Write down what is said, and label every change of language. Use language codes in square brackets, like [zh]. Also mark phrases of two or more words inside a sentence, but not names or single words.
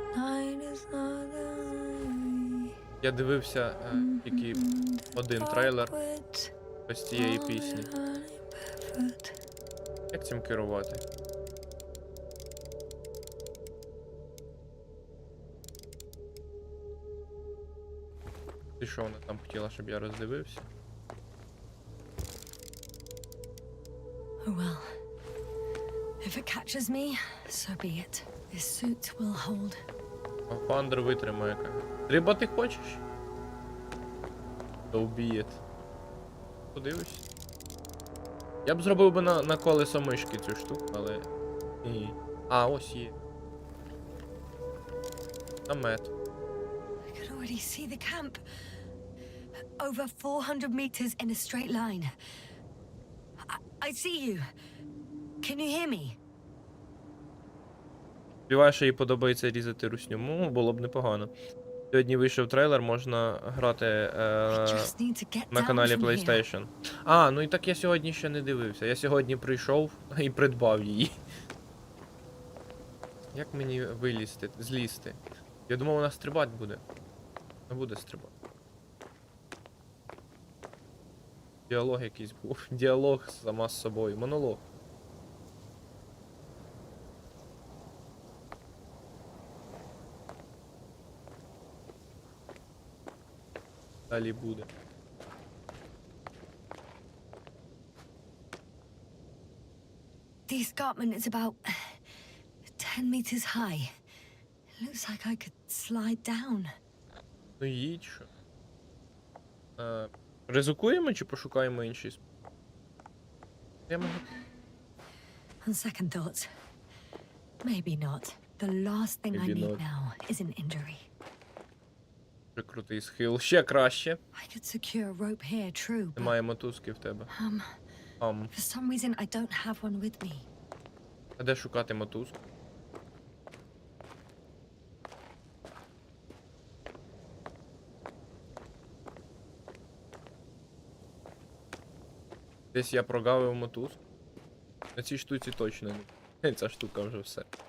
[uk] Я дивився тільки один трейлер ось цієї пісні. Як цим керувати? Ти що вона там хотіла, щоб я роздивився? [en] Oh well. If it catches me, so be it. This suit will hold. [uk] Фандер витримає. Риба ти хочеш? [en] So be it. [uk] Подивись. Я б зробив би на колесо мишки цю штуку, але... Ні. А, ось є. Намет. [en] I can already see the camp. Over 400 meters in a straight line. I see you. Can you hear me? [uk] Сподіваюся, що їй подобається різати русню. Ну, було б непогано. Сьогодні вийшов трейлер, можна грати на каналі PlayStation. А, ну і так я сьогодні ще не дивився. Я сьогодні прийшов і придбав її. Як мені вилізти, злізти? Я думав, вона стрибати буде. Не буде стрибати. Діалог якийсь був. Діалог сама з собою. Монолог. Далі буде. [en] The escarpment is about 10 meters high. It looks like I could slide down. [uk] Ну їдь, що. Ризикуємо чи пошукаємо інший спосіб? Я можу... [en] On second thoughts, maybe not. The last thing I Maybe need not. now is an injury. [uk] Дуже крутий схил. Ще краще. [en] I could secure a rope here, true, but [uk] Немає мотузки в тебе. [en] for some reason I don't have one with me. [uk] А де шукати мотузку? Десь я прогавив мотузку. На цій штуці точно не. Ця штука вже все.